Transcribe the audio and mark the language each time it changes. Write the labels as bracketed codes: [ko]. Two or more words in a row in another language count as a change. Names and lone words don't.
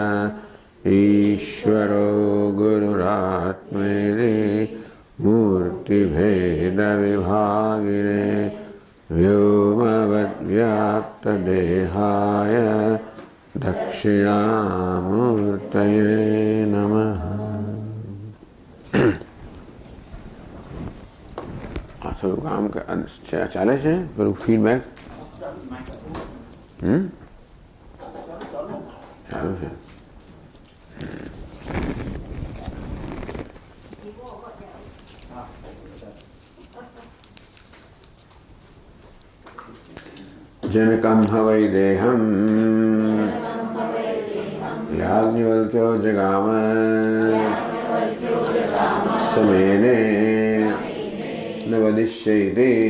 [sa] ईश्वरो गुरुरात्मेति मूर्तिभेदविभागिने व्योमवद्व्याप्तदेहाय दक्षिणामूर्तये नमः। [gu] થોડું કામ ચાલે છે, પેલું ફીડબેક ચાલુ છે. [sa] जनकं हवै देहं याज्ञवल्क्यो जगाम समेने न वदिष्यैति